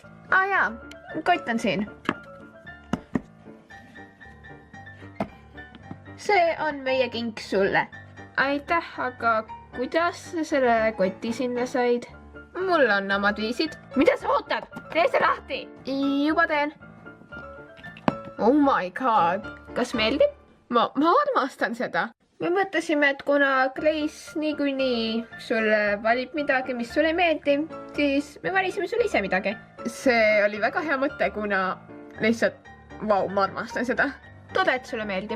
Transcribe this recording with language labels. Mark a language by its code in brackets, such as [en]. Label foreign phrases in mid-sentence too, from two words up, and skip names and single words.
[et] Jaa, kott on siin. See on meie kink sulle. Aitäh, aga kuidas sa selle koti sinna said? Mul on omad viisid. Mida sa ootad? Tee see lahti! Juba teen. [en] Oh my god. [et] Kas meeldib? Ma armastan seda. Me mõtlesime, et kuna Kleis niikuinii sulle valib midagi, mis sulle ei meeldi, siis me valisime sulle ise midagi. See oli väga hea mõte, kuna lihtsalt, vau, ma armastan seda. Tore, et sulle meeldib.